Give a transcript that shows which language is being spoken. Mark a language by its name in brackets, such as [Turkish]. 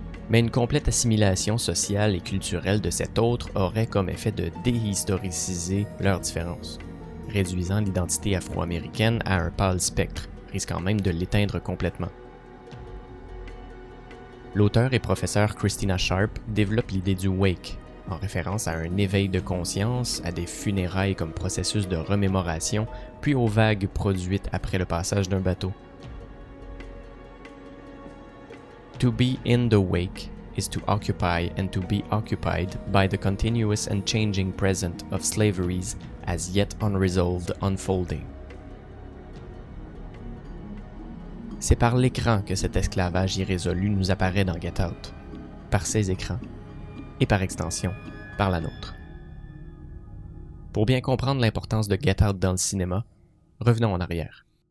[French] Mais une complète assimilation sociale et culturelle de cet autre aurait comme effet de déhistoriciser leurs différences, réduisant l'identité afro-américaine à un pâle spectre, risquant même de l'éteindre complètement. L'auteur et professeur Christina Sharp développe l'idée du wake, en référence à un éveil de conscience, à des funérailles comme processus de remémoration, puis aux vagues produites après le passage d'un bateau. [English] To be in the wake is to occupy and to be occupied by the continuous and changing present of slavery's as yet unresolved unfolding. [French] C'est par l'écran que cet esclavage irrésolu nous apparaît dans Get Out, par ces écrans, et par extension, par la nôtre. Pour bien comprendre l'importance de Get Out dans le cinéma, revenons en arrière.